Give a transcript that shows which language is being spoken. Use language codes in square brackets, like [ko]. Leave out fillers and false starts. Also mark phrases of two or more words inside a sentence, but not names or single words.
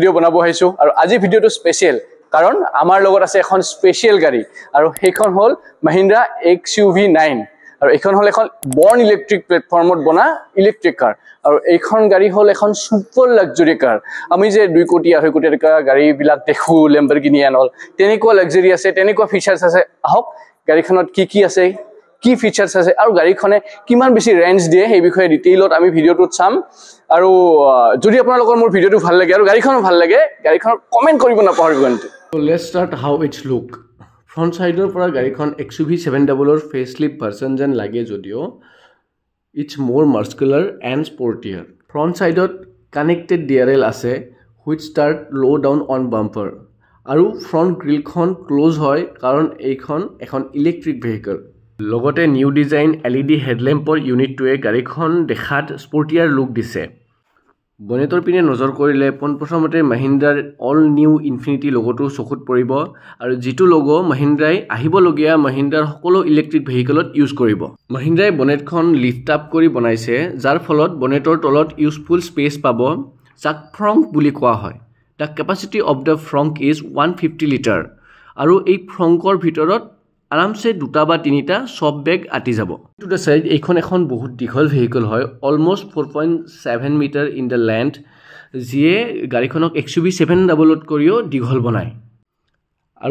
[as] ভিডিঅ' বনাব আহিছো আৰু আজি ভিডিঅ'টো স্পেশাল কাৰণ আমাৰ লগত আছে এখন স্পেশাল গাড়ী আৰু সেইখন হ'ল Mahindra XUV9 আৰু এইখন হ'ল এখন বৰ্ন ইলেক্ট্ৰিক প্লেটফৰ্মত বনা [en] electric car [as] আৰু এইখন গাড়ী হ'ল এখন [en] super luxury car [as] আমি যে 2 কোটি 2.5 কোটি টকা গাড়ী বিলাক দেখো Lamborghini [en] and all [as] তেনেকুৱা লাক্সাৰি আছে তেনেকুৱা ফিচাৰছ আছে আহক গাড়ীখনত কি আছে কি ফিচাৰছ আছে আৰু গাড়ীখনে কিমান বেছি ৰেঞ্জ দিয়ে সেই বিষয়ে ডিটেইলত আমি ভিডিঅ'টোত চাম আৰু যদি আপোনালোকৰ মোৰ ভিডিঅ'টো ভাল লাগে আৰু গাড়ীখনো ভাল লাগে গাড়ীখনৰ কমেন্ট কৰিব নাপাহৰিব কিন্তু [en] So let's start how it's look. Front side [as] পৰা গাড়ীখন [en] XUV700 ৰ facelift version [as] যেন লাগে যদিও [en] it's more muscular and sportier. Front side connected DRL আছে which start low down on bumper. [as] আৰু [en] front grill [as] খন close হয় কাৰণ এইখন এখন [en] electric vehicle [as] লগতে [en] new design [as] LED হেডল্যাম্পৰ ইউনিটটোৱে গাড়ীখন দেখাত স্পৰ্টিয়াৰ লুক দিছে বনেটৰ পিনে নজৰ কৰিলে পোনপ্ৰথমতে মহিন্দ্ৰাৰ [en] all new Infinity [as] লোগোটো চকুত পৰিব আৰু যিটো লোগো মহিন্দ্ৰাই আহিবলগীয়া মহিন্দ্ৰাৰ সকলো ইলেক্ট্ৰিক ভেহিকলত ইউজ কৰিব মহিন্দ্ৰাই বনেটখন [en] lift up [as] কৰি বনাইছে যাৰ ফলত বনেটৰ তলত [en] useful space [as] পাব যাক ফ্ৰংক বুলি কোৱা হয় [en] The capacity of the frunk is 150 liter [as] আৰু এই ফ্ৰংকৰ ভিতৰত আৰামছে দুটা বা তিনিটা সব বেগ আটি যাব [en] to the side [as] এইখন এখন বহুত দীঘল ভেহিকল হয় [en] almost 4.7 meter in the length [as] যিয়ে গাড়ীখনক XUV700 কৰিও দীঘল বনায় আৰু